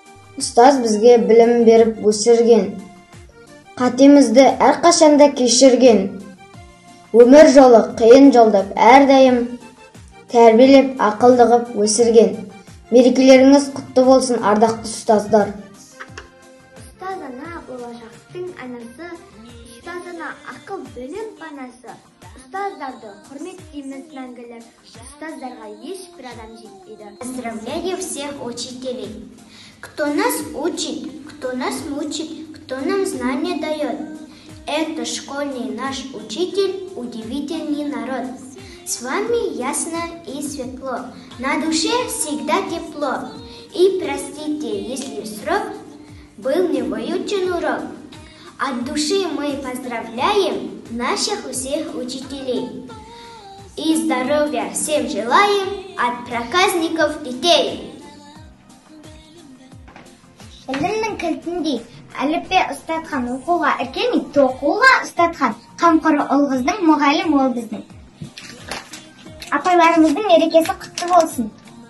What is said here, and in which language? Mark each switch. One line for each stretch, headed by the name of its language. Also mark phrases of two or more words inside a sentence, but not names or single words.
Kazakh: Ұстаз бізге білім беріп өсірген, қатемізді әрқашанда кешірген, өмір жолы қиын жолдап әрдайым тәрбиелеп ақылды қып өсірген. Мерекелеріңіз құтты болсын, ардақты ұстаздар. Ұстаз ана болашақтың анасы, ұстаз ана ақыл білім панасы. Ұстаздарды құрметтейміз мәңгілік, ұстаздарға ешбір адам жетпейді.
Russian: Поздравляю всех учителей, кто нас учит, кто нас мучит, кто нам знания дает. Это школьный наш учитель, удивительный народ. С вами ясно и светло, на душе всегда тепло. И простите, если срок был не выучен урок. От души мы поздравляем наших всех учителей. И здоровья всем желаем от проказников детей.
Kazakh: Ілімнің кілтіндей әліппе ұстатқан, оқуға іркелмей тоқуға ұстатқан, қамқоры ұл қыздың, мұғалім ол біздің. Апайларымыздың мерекесі құтты болсын.